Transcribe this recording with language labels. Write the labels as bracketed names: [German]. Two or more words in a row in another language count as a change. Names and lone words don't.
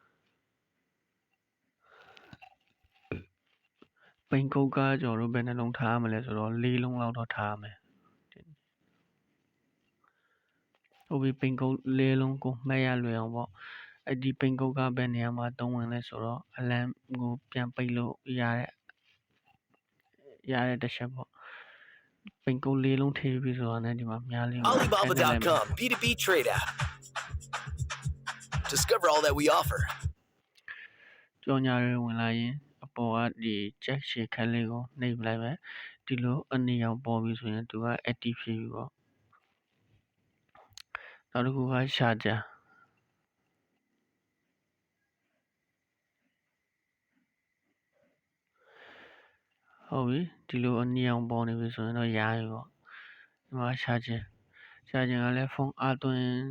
[Burmese] ပိန်ကုတ်ကကျွန်တော်တို့ဘယ်နှလုံးထားရမလဲဆိုတော့၄လုံးလောက်တော့ထားရမယ်ဟုတ်ပြီပိန်ကုတ်၄လုံးကိုမှတ်ရလွယ်အောင်ပေါ့အဲ့ဒီပိန်ကုတ်ကဘယ်နေရာမှာသုံးဝင်လဲဆိုတော့ alarm ကိုပြန်ပိတ်လို့ရတဲ့တစ်ချက်ပေါ့ပိန်ကုတ်၄လုံးထည့်ပြီးဆိုတာနဲ့ဒီမှာများလေး [English] Alibaba.com B2B trade app. Discover all that we offer. [Burmese] ကြော်ညာတွေဝင်လာရင်အပေါ်ကဒီ check ရှေ့ခက်လေးကိုနှိပ်လိုက်မယ်ဒီလိုအနီရောင်ပေါ်ပြီဆိုရင်သူက active ဖြစ်ပြီပေါ့နောက်တစ်ခုက charger ဟုတ်ပြီဒီလိုအနီရောင်ပေါ်နေပြီဆိုရင်တော့ရပြီပေါ့ဒီမှာ charger ကလည်းဖုန်းအားသွင်း